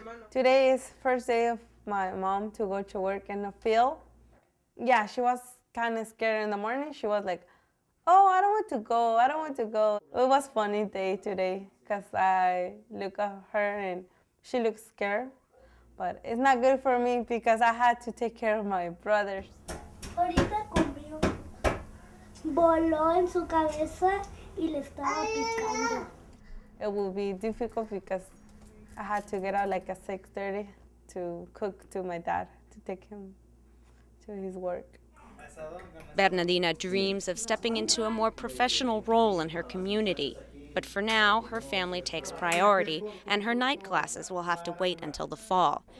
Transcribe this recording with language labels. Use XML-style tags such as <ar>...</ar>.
<en>Today is first day of my mom to go to work in the field. Yeah, she was kind of scared in the morning. She was like, Oh, I don't want to go. I don't want to go. It was funny day today because I look at her and she looks scared. But it's not good for me because I had to take care of my brothers.</en> <es>Ahorita comió. Voló en su cabeza y le estaba picando.</es> <en>It will be difficult because I had to get out like at 6:30 to cook to my dad to take him to his work. Bernardina dreams of stepping into a more professional role in her community. But for now, her family takes priority, and her night classes will have to wait until the fall.</en>